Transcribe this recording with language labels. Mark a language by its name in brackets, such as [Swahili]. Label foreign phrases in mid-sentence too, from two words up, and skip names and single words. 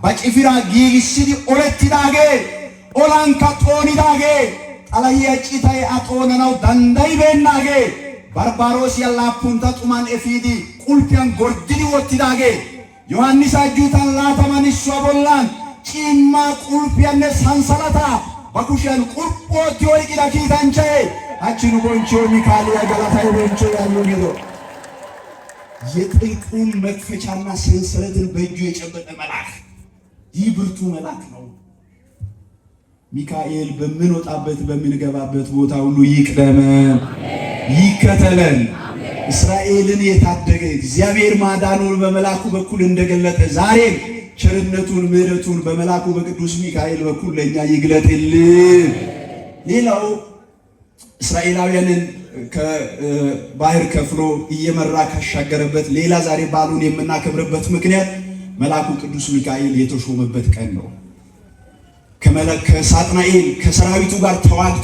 [Wolaytta] በጭፍራ ጊግስዲ ኦለትዳጌ ኦላንካ ጦኒዳጌ ጠላያ ጭታይ አጦነናው ዳንዳይቤናጌ ባርባሮስ ያላፑንታ ጡማን ኤፊዲ ቁልፊያን ጎርድዲ ወትዳጌ ዮሐንስ አጁታን ላተማንሷ ቦላን ጭማ ቁልፊያን ሳንሰላታ በኩሽያን ቁርጶት ይወይቂዳ ኪታንቻዬ አቺኑ ቦንቾ ሚካኤል ያገላታይ ቦንቾ ያሉ ጊዶ [Amharic] የጥልቁን መክፈቻና ሰንሰለትን በእጁ የጨበጠ መልአክ ይህ ብርቱ መልአክ ነው። ሚካኤል በምንወጣበት በምንገባበት ቦታ ሁሉ ይቅደመን ይከተለን። እስራኤልን የታደገ እግዚአብሔር ማዳኑን በመልአኩ በኩል እንደገለጠ ዛሬም ቸርነቱን ምሕረቱን በመልአኩ በቅዱስ ሚካኤል በኩል ለኛ ይግለጥልን። ሌላው እስራኤላውያንን ከባህር ከፍሎ እየመራ ካሻገረበት ሌላ ዛሬ በዓሉን የምናከብርበት ምክንያት መልአኩ ቅዱስ ሚካኤል የተሾመበት ቀን ነው። ከሳጥናኤል ከሰራዊቱ ጋር ተዋግቶ